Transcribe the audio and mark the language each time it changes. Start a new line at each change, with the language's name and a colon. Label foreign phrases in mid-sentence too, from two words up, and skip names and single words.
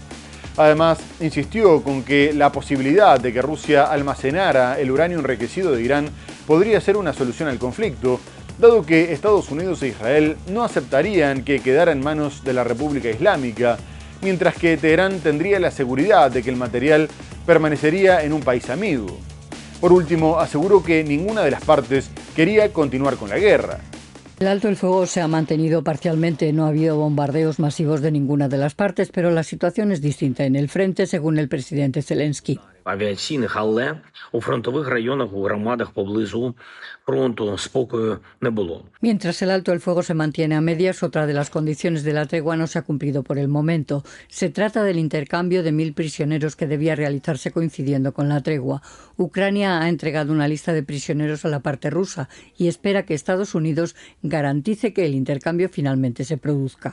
Spanish: Además, insistió con que la posibilidad de que Rusia almacenara el uranio enriquecido de Irán podría ser una solución al conflicto, dado que Estados Unidos e Israel no aceptarían que quedara en manos de la República Islámica, mientras que Teherán tendría la seguridad de que el material permanecería en un país amigo. Por último, aseguró que ninguna de las partes quería continuar con la guerra. El alto el fuego se ha mantenido parcialmente, no ha habido bombardeos masivos de ninguna de las partes, pero la situación es distinta en el frente, según el presidente Zelensky.
Ukrainian: Авіаційних, але у фронтових районах, у громадах поблизу фронту спокою не було.
Spanish: Mientras el alto el fuego se mantiene a medias, otra de las condiciones de la tregua no se ha cumplido por el momento. Se trata del intercambio de 1.000 prisioneros que debía realizarse coincidiendo con la tregua. Ucrania ha entregado una lista de prisioneros a la parte rusa y espera que Estados Unidos garantice que el intercambio finalmente se produzca.